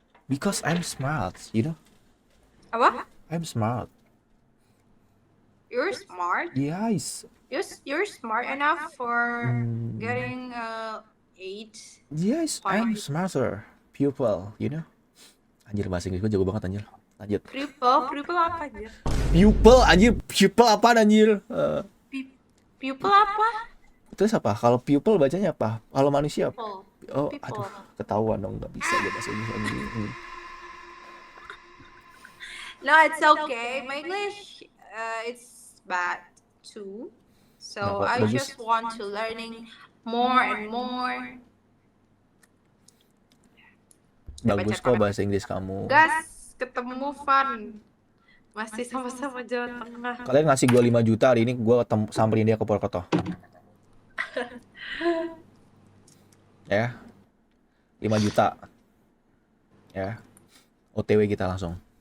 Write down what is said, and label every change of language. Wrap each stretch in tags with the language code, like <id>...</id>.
<en>Because I'm smart, you know?</en> <id>Apa?</id> <en>I'm smart. You're smart? Yes. You're smart enough for getting 8. Yes, I'm smarter pupil, you know?</en> <id>Anjir, bahasa Inggris gue jago banget anjir. Lanjut. Pupil apa anjir? Pupil apaan anjir? Pupil apa? Terus apa? Kalau pupil bacanya apa? Kalau manusia?</id> <en>People.</en> <id>Aduh, ketahuan dong, nggak bisa aja bahasa Inggris anjir.</id> <en>No, it's okay. My English it's bad too. So I just want to learning more and more.</en> <id>Bagus kok bahasa Inggris kamu. Gas, ketemu Fun. Masih sama-sama Jawa Tengah. Kalian ngasih gue 5 juta hari ini, gue samperin dia ke Purwokerto. Ya. 5 juta. Ya. OTW kita langsung.</id>